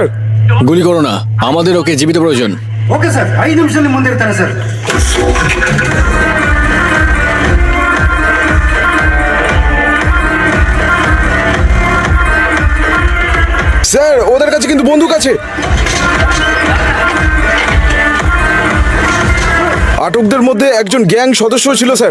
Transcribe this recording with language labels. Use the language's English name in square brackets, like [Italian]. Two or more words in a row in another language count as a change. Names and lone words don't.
[Bangla] গুলি করো না, আমাদের ওকে জীবিত প্রয়োজন। [English] okay sir [Kannada] 5 ನಿಮಿಷದಲ್ಲಿ ಮುಂದೆ ಇರ್ತಾರೆ ಸರ್. [Bangla] স্যার ওদের কাছে কিন্তু বন্দুক আছে। আটকদের মধ্যে একজন গ্যাং সদস্য ছিল স্যার।